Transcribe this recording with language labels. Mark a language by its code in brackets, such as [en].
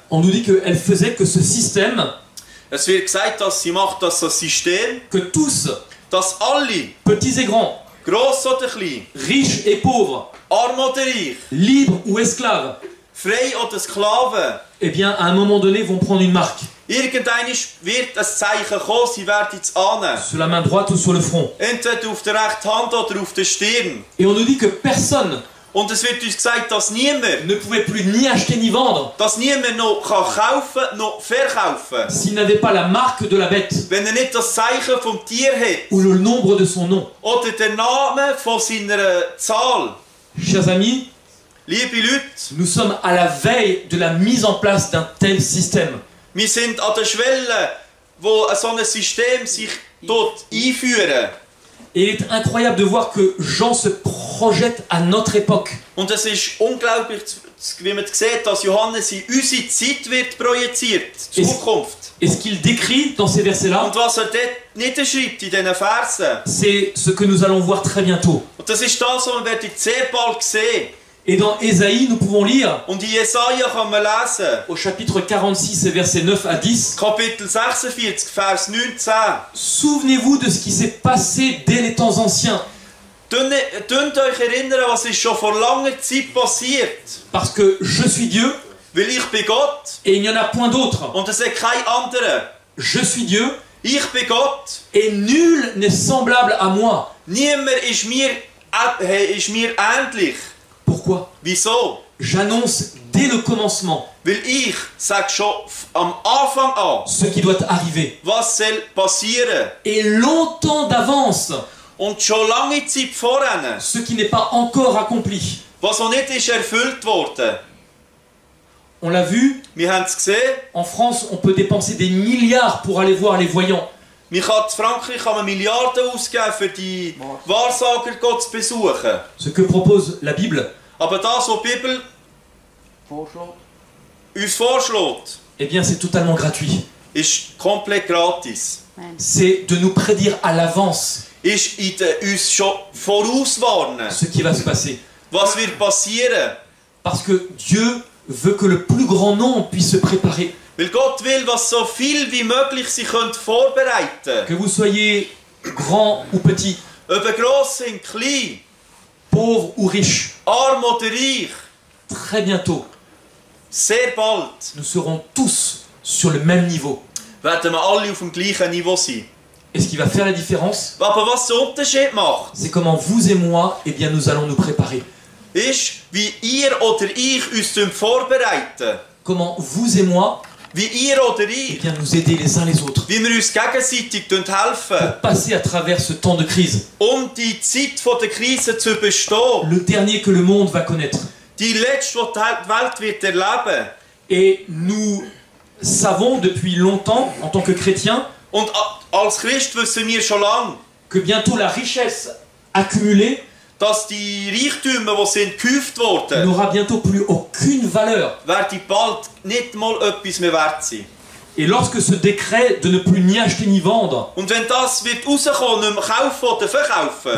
[fr] On nous dit qu'elle faisait que ce système, [de] Es wird gesagt, dass sie macht, dass das System, [fr] que tous, [de] dass alle, [fr] petits et grands, [de] gross oder klein, [fr] riches et pauvres, [de] arm oder reich, [fr] libres ou esclaves, [de] frei oder Sklaven, [fr] eh bien à un moment donné vont prendre une marque, [de] irgendwann wird ein Zeichen kommen, sie werden es annehmen. [fr] sur la main droite ou sur le front. [de] Entweder auf der rechten Hand oder auf der Stirn. [fr] Et on nous dit que personne [de] Und es wird uns gesagt, dass niemand [fr] ne pouvait plus ni acheter ni vendre [de] noch kaufen noch verkaufen kann, [fr] s'il n'avait pas la marque de la bête [de] wenn er nicht das Zeichen vom Tier hat [fr] ou le nombre de son nom. [de] oder den Namen von seiner Zahl. [fr] Chers amis, [de] Liebe Leute, [fr] nous sommes à la veille de la mise en place d'un tel système. [de] wir sind an der Schwelle, wo so ein System sich dort einführen. [fr] Et il est incroyable de voir que Jean se projette à notre époque. [de] Und es ist unglaublich, wie man sieht, dass Johannes in unsere Zeit wird projiziert, Zukunft. [fr] Et ce qu'il décrit dans ces versets-là, [de] Und was dort niederschreibt in diesen Versen, [fr] c'est ce que nous allons voir très bientôt. [de] und das ist das, was wir sehr bald sehen. [fr] Et dans Ésaïe, nous pouvons lire, [de] Und in Jesaja kann man lesen, [fr] au chapitre 46 et versets 9 à 10, [de] Kapitel 46, Vers 19. [fr] Souvenez-vous de ce qui s'est passé dès les temps anciens, [de] Tönt euch erinnern, was ist schon vor langer Zeit passiert. [fr] parce que je suis Dieu [de] Weil ich bin Gott [fr] et il n'y en a point d'autre. [de] und es ist kein anderer. [fr] Je suis Dieu [de] Ich bin Gott. [fr] et nul n'est semblable à moi. [de] Niemand ist mir ähnlich. [fr] Pourquoi? [de] Wieso? [fr] J'annonce dès le commencement [de] Weil ich sage schon am Anfang an, [fr] ce qui doit arriver. [de] was soll passieren. [fr] Et longtemps d'avance, [de] Und schon lange Zeit voran, [fr] ce qui n'est pas encore accompli. [de] was noch nicht ist erfüllt worden. [fr] On l'a vu, [de] Wir haben es gesehen. [fr] en France, on peut dépenser des milliards pour aller voir les voyants. [de] In Frankreich kann man Milliarden ausgeben, für die Wahrsager zu besuchen. [fr] Ce que propose la Bible, [de] Aber das, was die Bibel uns vorschlägt, [fr] eh bien c'est totalement gratuit. [de] ist komplett gratis. [fr] C'est de nous prédire à l'avance [de] Ist uns schon vorauswarnen, [fr] ce qui va se passer. [de] was wird passieren. [fr] Parce que Dieu veut que le plus grand nombre puisse se préparer. [de] Weil Gott will, was so viel wie möglich sie können vorbereiten. [fr] Que vous soyez grand ou petit, [de] Ob gross sind, klein, [fr] pauvre ou riche, [de] arm oder reich, [fr] très bientôt, [de] sehr bald [fr] nous serons tous sur le même niveau. [de] werden wir alle auf dem gleichen Niveau sein. [fr] Et ce qui va faire la différence, [de] Aber was den Unterschied macht, [fr] c'est comment vous et moi, eh bien nous allons nous préparer. [de] ist, wie ihr oder ich uns vorbereiten. [fr] Comment vous et moi, [de] Wie ihr oder eh ich, [fr] bien nous aider les uns les autres [de] wie wir uns gegenseitig helfen, [fr] pour passer à travers ce temps de crise. [de] die Zeit der Krise zu überstehen. [fr] Le dernier que le monde va connaître. [de] Die letzte, die die Welt wird erleben. [fr] Et nous savons depuis longtemps, en tant que chrétiens, [de] Und als Christ wissen wir schon lange, [fr] que bientôt la richesse accumulée [de] dass die Reichtümer, die sind gehäuft worden, [fr] n'aura bientôt plus aucune valeur. [de] werden bald nicht mal etwas mehr wert sein. [fr] Et lorsque ce décret de ne plus ni acheter ni vendre [de] Und wenn das wird rauskommen, nicht mehr kaufen oder verkaufen,